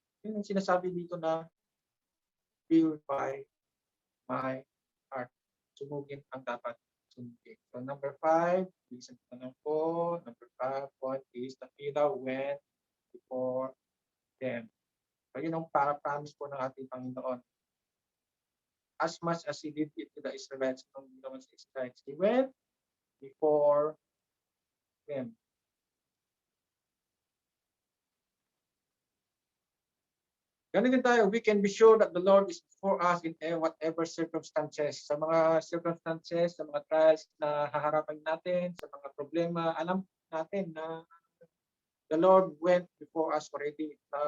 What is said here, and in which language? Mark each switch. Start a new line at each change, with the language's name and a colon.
Filipino: Yun yung sinasabi dito na
English: purify my heart.
Filipino: Sunugin ang dapat sunugin. So number 5, listen to tanong ko.
English: Number 5 point is the pillar went before them.
Filipino: So yun ang promise po ng ating Panginoon.
English: As much as He did it to the Israelites,
Filipino: nung ginawa sa Israelites,
English: He went before them.
Filipino: Ganun din tayo,
English: we can be sure that the Lord is for us in whatever circumstances.
Filipino: Sa mga circumstances, sa mga trials na haharapan natin, sa mga problema, alam natin na
English: the Lord went before us already.